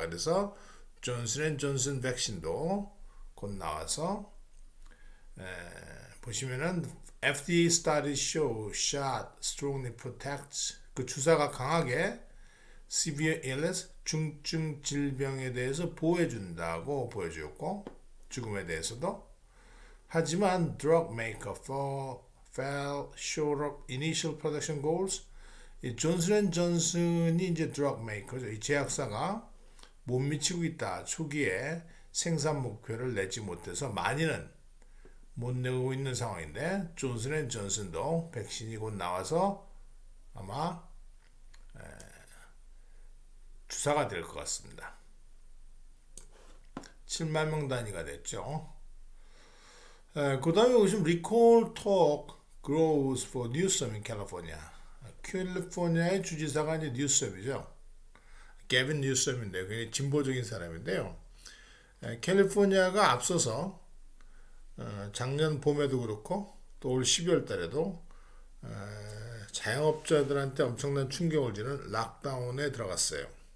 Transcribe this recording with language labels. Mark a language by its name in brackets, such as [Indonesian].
[Korean] 그래서 존슨앤존슨 백신도 곧 나와서 보시면은 [English] FDA studies show shot strongly protects, [Korean] 그 주사가 강하게 [English] severe illness, [Korean] 중증 질병에 대해서 보호해준다고 보여주었고 죽음에 대해서도. [English] 하지만 drug maker fell short of initial production goals. [Korean] 이 존슨앤존슨이 이제 [English] drug maker [Korean] 죠. 이 제약사가 못 미치고 있다. 초기에 생산 목표를 내지 못해서 많이는 못 내고 있는 상황인데 존슨앤존슨도 백신이 곧 나와서 아마 주사가 될 것 같습니다. 7만 명 단위가 됐죠. 그 다음에 보시면 [English] recall talk grows for Newsom in California. [Korean] 캘리포니아의 주지사가 이제 뉴섬이죠. 게빈 뉴섬인데 굉장히 진보적인 사람인데요. 캘리포니아가 앞서서 작년 봄에도 그렇고 또 올 12월 달에도 자영업자들한테 엄청난 충격을 주는 락다운에 들어갔어요.